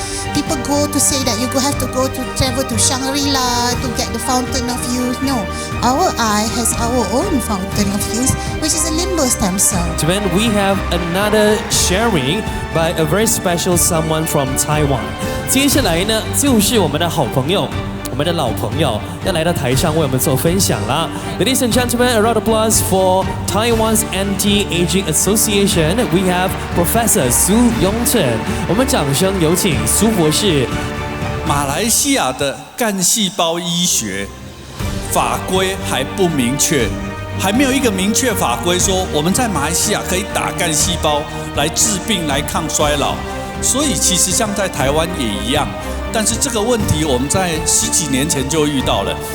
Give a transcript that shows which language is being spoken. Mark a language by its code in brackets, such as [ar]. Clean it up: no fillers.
[en] People go to say that you have to travel to Shangri-La to get the fountain of youth. No, our eye has our own fountain of youth, which is a limbal stem cell. Then we have another sharing by a very special someone from Taiwan. [zh] 接下来呢，就是我们的好朋友，我们的老朋友要来到台上为我们做分享啦。 [en] Ladies and gentlemen, a round of applause for Taiwan's Anti-Aging Association. We have Professor Su Yongchen. [zh] 我们掌声有请苏博士。马来西亚的干细胞医学法规还不明确，还没有一个明确法规说我们在马来西亚可以打干细胞来治病、来抗衰老。所以其实像在台湾也一样，但是这个问题我们在10几年前就遇到了。